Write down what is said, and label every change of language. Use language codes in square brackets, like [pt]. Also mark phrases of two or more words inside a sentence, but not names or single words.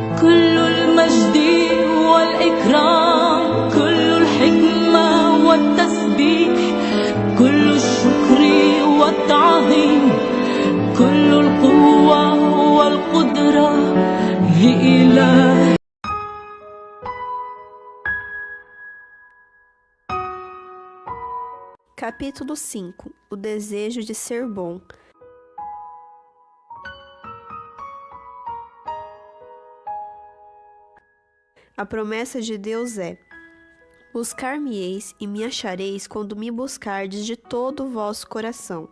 [ar] كل المجد والإكرام، كل الحكمة والتسبيح، كل الشكر والتعظيم، كل القوة والقدرة لإله. [pt] Capítulo 5. O desejo de ser bom. A promessa de Deus é: buscar-me-eis e me achareis quando me buscardes de todo o vosso coração.